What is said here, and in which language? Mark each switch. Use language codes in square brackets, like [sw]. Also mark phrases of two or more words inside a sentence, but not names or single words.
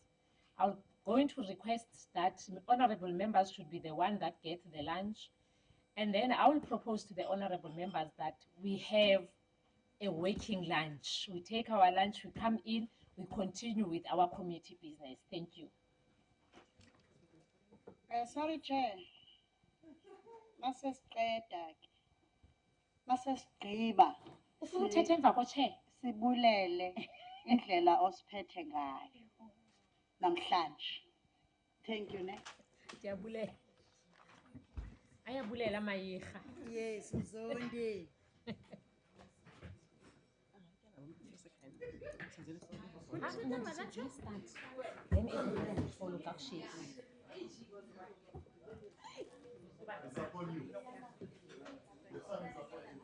[en] I'm going to request that honorable members should be the one that gets the lunch. And then I will propose to the honorable members that we have a working lunch. We take our lunch, we come in, we continue with our committee business. Thank you. Sorry, Chair. [xh] Masesiqeda. Ufuna uthetha emva ko-chair? Sibulele indlela osiphethe ngayo namhlanje. [en] Thank you, ne? [xh] Ndiyabulela. Ayabulela mayirha. [en] Yes, Mzondi. Just start. Then everybody will follow back shape. It's upon you. The sun is upon